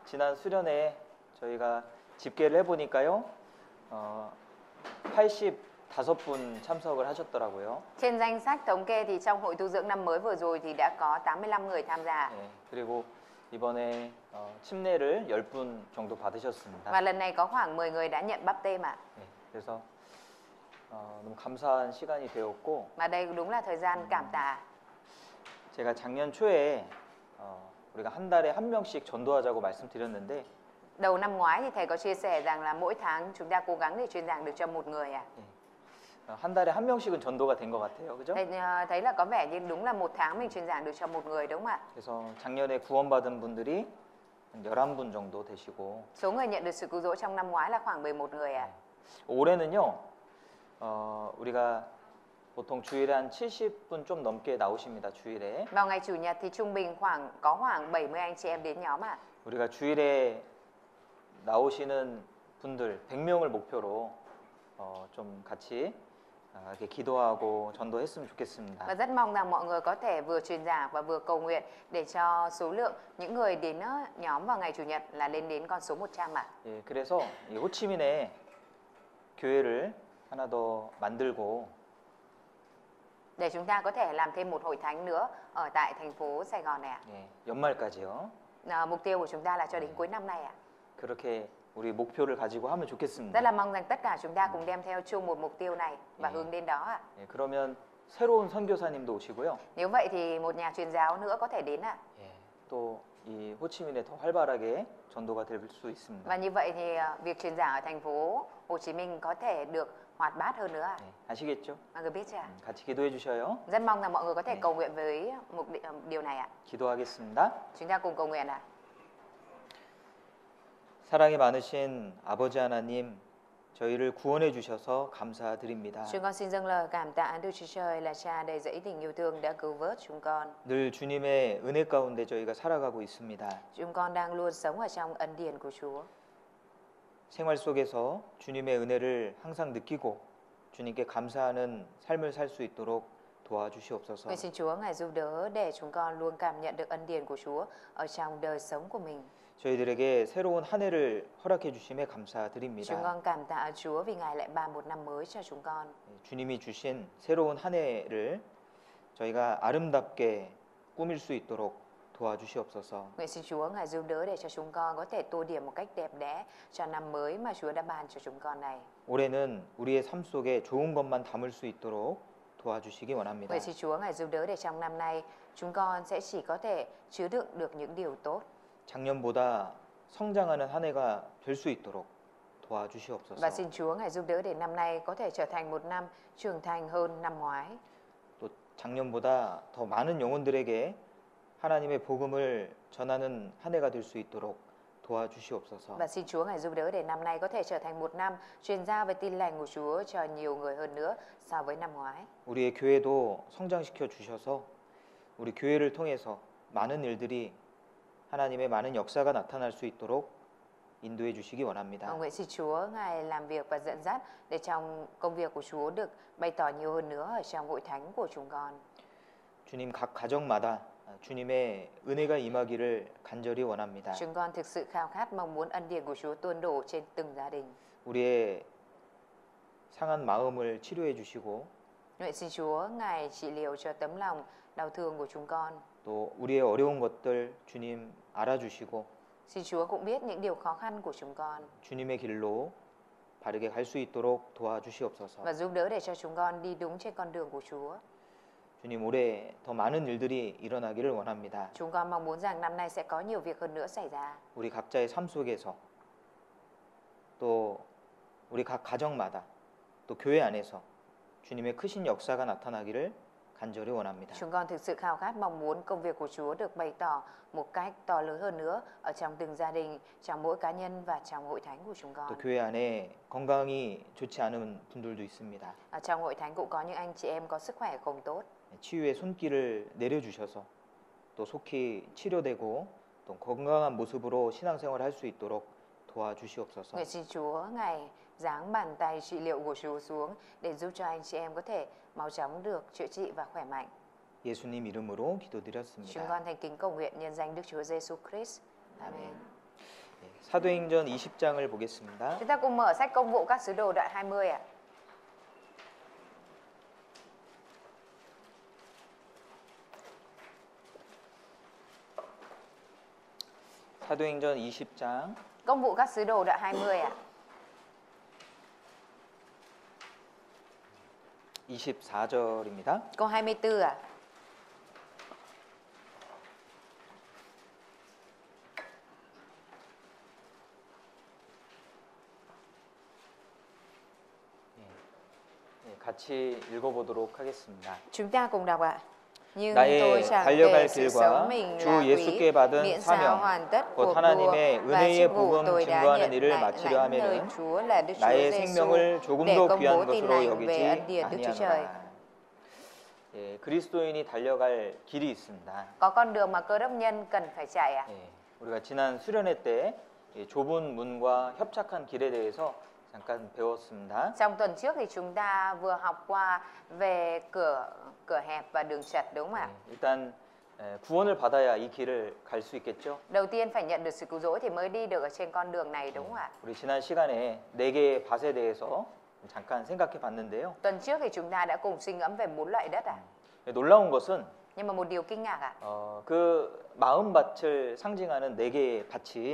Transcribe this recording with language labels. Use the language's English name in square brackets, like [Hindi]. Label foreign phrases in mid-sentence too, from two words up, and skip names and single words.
[Korean] 지난 수련회 저희가 집계를 해보니까요, 85분 참석을 하셨더라고요. [Vietnamese] Trên danh sách thống kê thì trong hội tu dưỡng năm mới vừa rồi thì đã có 85 người tham gia. [Korean] 네, 그리고 이번에 침례를 10분 정도 받으셨습니다. [Vietnamese] Và lần này có khoảng 10 người đã nhận báp têm ạ. [Korean] 네, 그래서 너무 감사한 시간이 되었고, [Vietnamese] Và đây đúng là thời gian cảm tạ. [Korean] 제가 작년 초에 우리가 한 달에 한 명씩 전도하자고 말씀드렸는데, [Vietnamese] Đầu năm ngoái thì thầy có chia sẻ rằng là mỗi tháng chúng ta cố gắng để truyền giảng được cho một người ạ. [Korean] 한 달에 한 명씩은 전도가 된 것 같아요, 그죠? [Vietnamese] Thầy thấy là có vẻ như đúng là một tháng mình truyền giảng được cho một người đúng không ạ? [Korean] 그래서 작년에 구원받은 분들이 한 11분 정도 되시고, [Vietnamese] Số người nhận được sự cứu rỗi trong năm ngoái là khoảng 11 người ạ. [Korean] 올해는요, 우리가 보통 주일에 한 70분 좀 넘게 나오십니다, 주일에. [Vietnamese] Vào ngày chủ nhật thì trung bình có khoảng 70 anh chị em đến nhóm ạ. [Korean] 우리가 주일에 나오시는 분들 100명을 목표로 좀 같이 이렇게 기도하고 전도했으면 좋겠습니다. [Vietnamese] Và rất mong rằng mọi người có thể vừa truyền giảng và vừa cầu nguyện để cho số lượng những người đến nhóm vào ngày chủ nhật là lên đến con số 100 ạ. [Korean] 예, 그래서 이 호치민에 교회를 하나 더 만들고, [Vietnamese] Để chúng ta có thể làm thêm một hội thánh nữa ở tại thành phố Sài Gòn này ạ. [Korean] 예, 연말까지요. [Vietnamese] Mục tiêu của chúng ta là cho đến cuối năm này ạ. [Korean] 그렇게 우리 목표를 가지고 하면 [Vietnamese] Rất [Korean] 좋겠습니다. [Vietnamese] là mong rằng tất cả chúng ta cùng đem theo chung một mục tiêu này và hướng đến đó ạ. [Korean] 예, 그러면 새로운 선교사님도 오시고요. [Vietnamese] Nếu vậy thì một nhà truyền giáo nữa có thể đến ạ. [Korean] 예, 또 이 호치민에 더 활발하게 전도가 될 수 있습니다. [Vietnamese] Và như vậy thì việc truyền giảng ở thành phố Hồ Chí Minh có thể được hoạt bát hơn nữa ạ. [Korean] 예, 아시겠죠? [Vietnamese] Mọi người biết chưa ạ? [Korean] 같이 기도해 주셔요. [Vietnamese] Rất mong rằng mọi người có thể cầu nguyện với điều này ạ. [Korean] 기도하겠습니다. [Vietnamese] Chúng ta cùng cầu nguyện ạ. [Korean] 사랑이 많으신 아버지 하나님, 저희를 구원해 주셔서 감사드립니다. [Vietnamese] Chúng con xin dâng lời cảm tạ Đức Chúa Trời là Cha đầy dẫy tình yêu thương đã cứu vớt chúng con. [Korean] 늘 주님의 은혜 가운데 저희가 살아가고 있습니다. [Vietnamese] Chúng con đang luôn sống ở trong ân điển của Chúa. [Korean] 생활 속에서 주님의 은혜를 항상 느끼고 주님께 감사하는 삶을 살 수 있도록 도와주시옵소서. [Vietnamese] Nguyện xin Chúa Ngài giúp đỡ để chúng con luôn cảm nhận được ân điển của Chúa ở trong đời sống của mình. [Korean] 저희들에게 새로운 한 해를 허락해 주심에 [Vietnamese] Chúng [Korean] 감사드립니다. [Vietnamese] con cảm tạ Chúa vì Ngài lại ban một năm mới cho chúng con. [Korean] 주님이 주신 새로운 한 해를 저희가 아름답게 꾸밀 수 있도록 도와주시옵소서. [Vietnamese] Nguyện xin Chúa Ngài giúp đỡ để cho chúng con có thể tô điểm một cách đẹp đẽ cho năm mới mà Chúa đã ban cho chúng con này. [Korean] 올해는 우리의 삶 속에 좋은 것만 담을 수 있도록 도와주시기 원합니다. [Vietnamese] Nguyện xin Chúa Ngài giúp đỡ để trong năm nay chúng con sẽ chỉ có thể chứa đựng được những điều tốt. [Korean] 작년보다 성장하는 한 해가 될 수 있도록 도와주시옵소서. [Vietnamese] Và xin Chúa Ngài giúp đỡ để năm nay có thể trở thành một năm trưởng thành hơn năm ngoái. [Korean] 또 작년보다 더 많은 영혼들에게 하나님의 복음을 전하는 한 해가 될 수 있도록 도와주시옵소서. [Vietnamese] Và xin Chúa Ngài giúp đỡ để năm nay có thể trở thành một năm truyền giao về tin lành của Chúa cho nhiều người hơn nữa so với năm ngoái. [Korean] 우리의 교회도 성장시켜 주셔서 우리 교회를 통해서 많은 일들이 하나님의 많은 역사가 나타날 수 있도록 인도해 주시기 원합니다. [Vietnamese] Nguyện xin Chúa Ngài làm việc và dẫn dắt để trong công việc của Chúa được bày tỏ nhiều hơn nữa ở trong hội thánh của chúng con. [Korean] 주님 각 가정마다 주님의 은혜가 임하기를 간절히 원합니다. [Vietnamese] Chúng con thực sự khao khát mong muốn ân điển của Chúa tuôn đổ trên từng gia đình. [Korean] 우리의 상한 마음을 치료해 주시고 [Vietnamese] Nguyện xin Chúa Ngài trị liệu cho tấm lòng đau thương của chúng con. [Korean] 또 우리의 어려운 것들 주님 알아주시고 [Vietnamese] Xin Chúa cũng biết những điều khó khăn của chúng con [Korean] 주님의 길로 바르게 갈 수 있도록 도와주시옵소서. [Vietnamese] và giúp đỡ để cho chúng con đi đúng trên con đường của Chúa. [Korean] 주님 올해 더 많은 일들이 일어나기를 원합니다. [Vietnamese] Chúng con mong muốn rằng năm nay sẽ có nhiều việc hơn nữa xảy ra. [Korean] 우리 각자의 삶 속에서 또 우리 각 가정마다 또 교회 안에서 주님의 크신 역사가 나타나기를 간절히 원합니다. [Vietnamese] Chúng con thực sự khao khát mong muốn công việc của Chúa được bày tỏ một cách to lớn hơn nữa ở trong từng gia đình, trong mỗi cá nhân và trong hội thánh của chúng con. [Korean] 또 교회 안에 건강이 좋지 않은 분들도 있습니다. [Vietnamese] Ở trong hội thánh cũng có những anh chị em có sức khỏe không tốt. [Korean] 치유의 손길을 내려주셔서 또 속히 치료되고 또 건강한 모습으로 신앙생활을 할 수 있도록 도와주시옵소서. [Vietnamese] Nguyện xin Chúa Ngài giáng bàn tay trị liệu của Chúa xuống để giúp cho anh chị em có thể mau chóng được chữa trị và khỏe mạnh. [Korean] 예수님 이름으로 [Vietnamese] Chúng [Korean] 기도드렸습니다. [Vietnamese] con thành kính cầu nguyện nhân danh Đức Chúa Giêsu Christ. Amen. [Korean] 사도행전 20장을 보겠습니다. [Vietnamese] Chúng ta cùng mở sách Công vụ các sứ đồ đoạn 20 ạ. [Korean] 사도행전 20장 [Vietnamese] Công vụ các sứ đồ đoạn 20 ạ. [Korean] 24절입니다. [Vietnamese] Câu 24 ạ. [Korean] 같이 읽어보도록 하겠습니다. [Vietnamese] Chúng ta cùng đọc ạ. Nhưng [Korean] 나의 [Vietnamese] tôi chẳng [Korean] 달려갈 [Vietnamese] kể sự [Korean] 길과 [Vietnamese] sống mình [Korean] 주 [Vietnamese] là [Korean] 예수께 [Vietnamese] quý, [Korean] 받은 [Vietnamese] miễn sao [Korean] 사명, [Vietnamese] hoàn tất [Korean] 곧 [Vietnamese] cuộc đua [Korean] 하나님의 [Vietnamese] và [Korean] 은혜의 [Vietnamese] chức vụ [Korean] 복음 [Vietnamese] tôi đã [Korean] 증거하는 [Vietnamese] nhận [Korean] 일을 [Vietnamese] lại [Korean] 마치려 [Vietnamese] lãnh nơi [Korean] 하면은 [Vietnamese] Chúa là Đức Chúa [Korean] 나의 [Vietnamese] Giêsu [Korean] 생명을 조금 [Vietnamese] để [Korean] 더 [Vietnamese] công [Korean] 귀한 [Vietnamese] bố tin [Korean] 것으로 [Vietnamese] lành về ân [Korean] 여기지 [Vietnamese] điển Đức Chúa Trời. [Korean] 아니하노라. 예, 그리스도인이 달려갈 길이 있습니다. [Vietnamese] Có con đường mà cơ đốc nhân cần phải chạy ạ. [Korean] 예, 우리가 지난 수련회 때 좁은 문과 협착한 길에 대해서 잠깐 배웠습니다. [Vietnamese] Trong tuần trước thì chúng ta vừa học qua về cửa hẹp và đường chật đúng không ạ? [Korean] 일단 구원을 받아야 이 길을 갈 수 있겠죠. [Vietnamese] Đầu tiên phải nhận được sự cứu rỗi thì mới đi được ở trên con đường này đúng không ạ? [Korean] 우리 지난 시간에 4개의 밭에 대해서 잠깐 생각해 봤는데요. [Vietnamese] Tuần trước thì chúng ta đã cùng suy ngẫm về 4 loại đất ạ. [Korean] 놀라운 것은 [Vietnamese] Nhưng mà một điều kinh ngạc ạ. [Korean] 그 마음밭을 상징하는 4개의 밭이